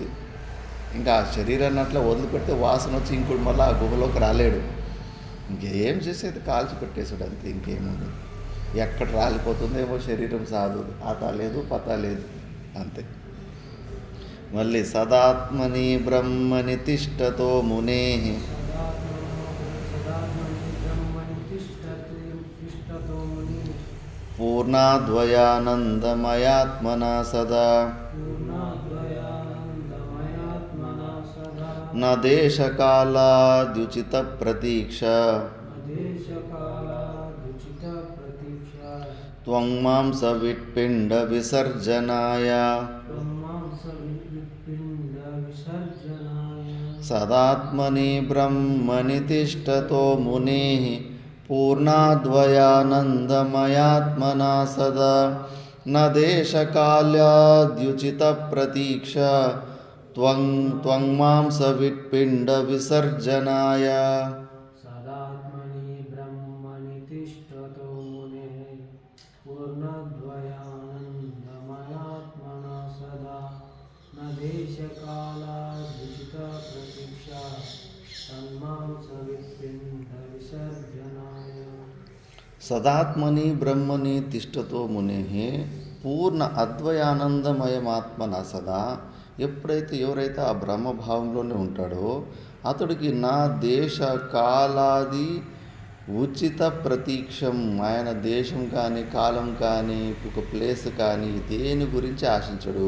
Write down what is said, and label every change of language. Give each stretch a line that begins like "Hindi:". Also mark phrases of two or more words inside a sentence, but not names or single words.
Telugu: ఇంకా ఆ శరీరాన్ని అట్లా వదిలిపెడితే వాసన వచ్చి ఇంకోటి మళ్ళీ ఆ గుహలోకి రాలేడు. ఇంకేం చేసేది కాల్చి పెట్టేసాడు అంతే, ఇంకేముండదు. ఎక్కడ రాలిపోతుందేమో శరీరం సాధు ఆతా లేదు పతా లేదు అంతే.
Sanskrit: మళ్ళీ సదాత్మని బ్రహ్మని తిష్టతో మునే सदात्मनि ब्रह्मणि तिष्ठतो मुनिः పూర్ణాద్వయానందమయాత్మనా సదా पूर्णाद्वयानन्दमयात्मना सदा న దేశకాలాద్యుచిత ప్రతీక్ష देशकालादुचितप्रतीक्षा త్వం మాంస విట్పిండ విసర్జనాయ ब्रह्मांसविपिण्डविसर्जनाय సదాత్మని బ్రహ్మని తిష్టతో మునే పూర్ణాద్వయానందమయాత్మనా సదా న దేశకాలాద్యుచిత ప్రతీక్ష త్వం మాంస విట్పిండ విసర్జనాయ. सदात्मनि ब्रह्मणि तिष्ठतो मुनेः पूर्णद्वयानन्दमयात्मना सदा न देशकालादुचितप्रतीक्षा तन्मांसविपिण्डविसर्जनाय. సదాత్మని బ్రహ్మని తిష్టతో మునే పూర్ణ అద్వయానందమయమాత్మన సదా.
Telugu: ఎవరైతే ఆ బ్రహ్మభావంలోనే ఉంటాడో అతడికి
Sanskrit: నా దేశ కాలాది ఉచిత ప్రతీక్షం,
Telugu: ఆయన దేశం కానీ కాలం కానీ ఒక ప్లేస్ కానీ దేని గురించి ఆశించడు.